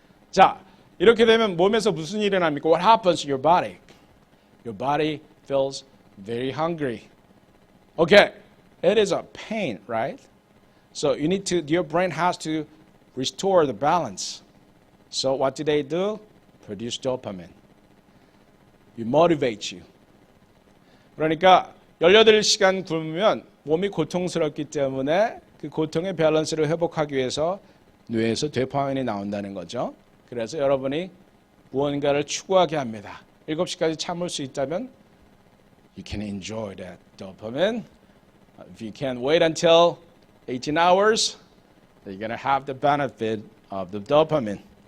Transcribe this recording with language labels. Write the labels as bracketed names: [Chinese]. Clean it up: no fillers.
[Korean] 자, 이렇게 되면 몸에서 무슨 일이 일어납니까? [English] What happens to your body? Your body feels very hungry. Okay, it is a pain, right? So your brain has to restore the balance. So what do they do? Produce dopamine. It motivates you. [Korean] 그러니까 18시간 굶으면 몸이 고통스럽기 때문에 그 고통의 밸런스를 회복하기 위해서 뇌에서 도파민이 나온다는 거죠. 그래서 여러분이 무언가를 추구하게 합니다. 7시까지 참을 수 있다면 [English] you can enjoy that dopamine. If you can't wait until 18 hours, you're going to have the benefit of the dopamine.